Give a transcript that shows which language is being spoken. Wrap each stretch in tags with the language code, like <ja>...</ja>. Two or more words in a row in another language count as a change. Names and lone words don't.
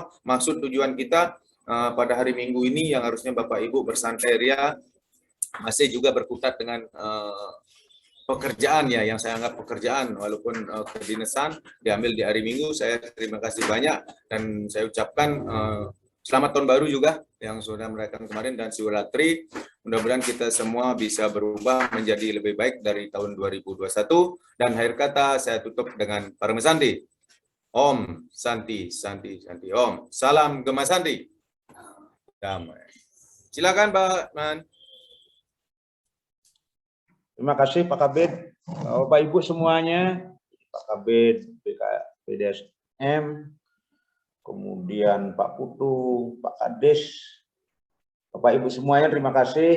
<id>Maksud tujuan kita pada hari Minggu ini yang harusnya Bapak Ibu bersantai ria, masih juga berkutat dengan pekerjaan ya, yang saya anggap pekerjaan walaupun kedinasan diambil di hari Minggu. Saya terima kasih banyak dan saya ucapkan selamat tahun baru juga yang sudah merayakan kemarin dan Siwalatri. Mudah-mudahan kita semua bisa berubah menjadi lebih baik dari tahun 2021. Dan akhir kata saya tutup dengan Parama Santi.</id> <sa>Om Santi, Santi, Santi. Om.</sa> <id>Salam Gema Santi. Damai. Silakan Pak Man. Terima kasih Pak Kabid. Bapak Ibu semuanya, Pak Kabid, PDSM, kemudian Pak Putu, Pak Kades, Bapak Ibu semuanya, terima kasih.</id>